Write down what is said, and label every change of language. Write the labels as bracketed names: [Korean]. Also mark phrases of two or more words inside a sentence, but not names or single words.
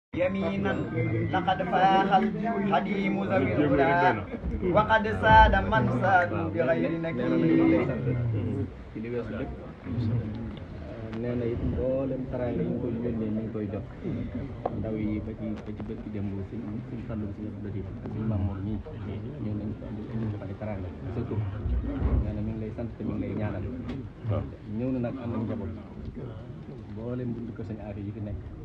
[Arabic] يمينا لقد فاح الحليم ذوي الهدى وقد ساد من ساد بغير نكير [Wolof] nee na it mboolem taraanga yi ñu koy yónnee ñu ngi koy jot ndaw yi ba ci bët ki démb suñ fàllu si ñëpp dati suñ Mamour ñii ñëw nañ ko indi fa di taraanga surtout nee na mi ngi lay sant te mi ngi lay ñaanal ñëw na nag am nañ njaboot mboolem bundu ko sañ aari yi fi nekk